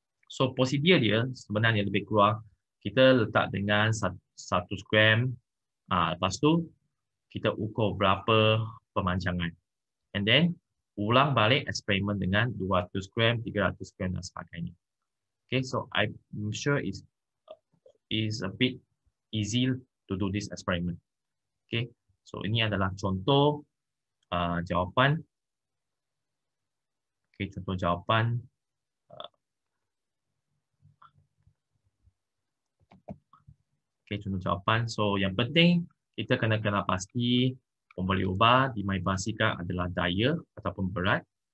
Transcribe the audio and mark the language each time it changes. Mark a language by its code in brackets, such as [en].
[ms] So prosedur dia sebenarnya lebih kurang kita letak dengan 1 gram. Lepas tu kita ukur berapa pemanjangan. [en] And then, [ms] ulang balik eksperimen dengan 200 gram, 300 gram dan sebagainya. [en] Okay, so I'm sure is a bit easy to do this experiment. [ms] Okay, so ini adalah contoh jawapan. Okay, contoh jawapan. Okay, contoh jawapan. So yang penting kita kena pasti pemberi ubah dimanipulasikan adalah daya ataupun berat.